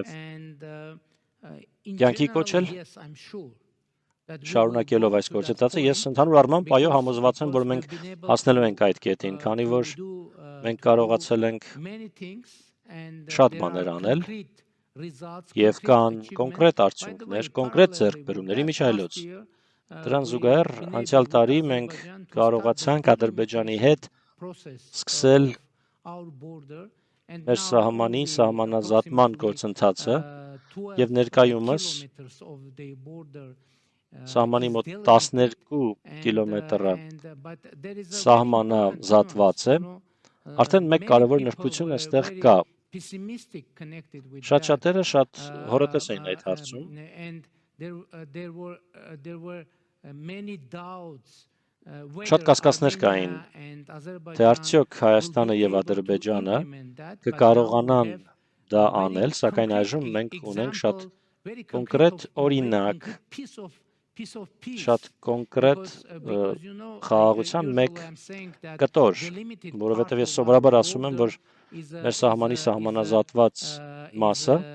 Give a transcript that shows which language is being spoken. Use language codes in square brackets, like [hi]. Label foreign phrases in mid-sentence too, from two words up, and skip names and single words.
[en] and in [hy] կյանքի [en] general, [hy] կոչել, [en] yes, I'm sure that we will [hy] շարունակելով [en] go [hy] այս [en] to that [hy] գործընթացը, ես [en] point, [hy] ընդհանուր առմամբ այո համոզված եմ, որ [en] because [hy] մենք [en] we've been able [hy] հասնելու [en] to [hy] ենք այդ կետին, քանի որ մենք [en] to [hy] կարողացել ենք [en] many things, and [hy] շատ [en] there [hy] բաներ [en] are [hy] անել [en] concrete results, [hy] եւ [en] concrete [hy] կան [en] achievements. [hy] կոնկրետ [en] By the [hy] արդյունքներ, [en] way, [hy] կոնկրետ [en] parallelly with [hy] ձեռքբերումների [en] that, [hy] միջայլոց։ [en] last year, [hy] Դրան [en] we've [hy] զուգահեռ [en] been [hy] անցյալ [en] able with [hy] տարի մենք [en] Azerbaijan to start the [hy] կարողացանք Ադրբեջանի [en] delimitation [hy] հետ [en] process [hy] սկսել [en] of our border, and [hy] մեր [en] now [hy] սահմանի [en] only [hy] սահմանազատման [en] approximately [hy] գործընթացը 12 եւ ներկայումս [en] kilometers of the border [hy] սահմանի [en] is [hy] մոտ [en] delimited, [hy] 12 կիլոմետրը [en] but there is a very important [hy] սահմանազատված է։ [en] nuance, [hy] Արդեն մեկ [en] many [hy] կարևոր [en] people [hy] նրբություն [en] were [hy] այստեղ [en] very [hy] կա։ [en] pessimistic connected with [hy] Շատ [en] that. [hy] շատերը շատ հորոտես էին այդ հարցում։ [en] And there were many doubts [hy] Շատ կասկածներ կային, թե արդյոք Հայաստանը եւ Ադրբեջանը կկարողանան դա անել, սակայն այժմ մենք ունենք շատ կոնկրետ օրինակ, շատ կոնկրետ խաղաղության մեկ կտոր, որովհետև ես սովորաբար ասում եմ, որ մեր սահմանի սահմանազատված մասը